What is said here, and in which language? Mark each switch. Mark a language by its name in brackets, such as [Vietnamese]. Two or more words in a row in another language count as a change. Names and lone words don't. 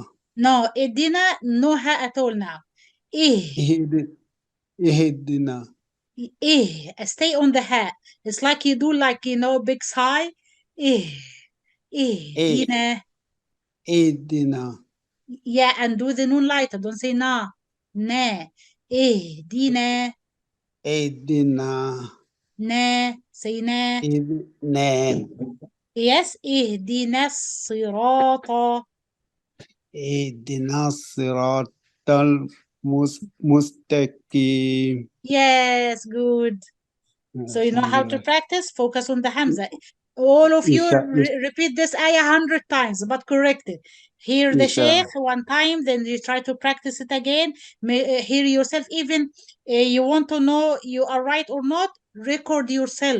[English] No, dina, no ha at all now. [Arabic] اهدنا. [English] Stay on the ha. It's like you do like, big sigh. Dina. [Arabic] اهدنا. [English] Yeah, and do the noon lighter. Don't say na. Dina. [Arabic] اهدنا. [English] Na. Say na. Na. [Arabic] Yes, اهدنا الصراط. اهدنا الصراط المستقيم. [English] Yes, good. So you know how to practice? Focus on the hamza. All of you repeat this ayah 100 times, but correct it. Hear the sheikh one time, then you try to practice it again. Hear yourself. Even you want to know you are right or not, record yourself.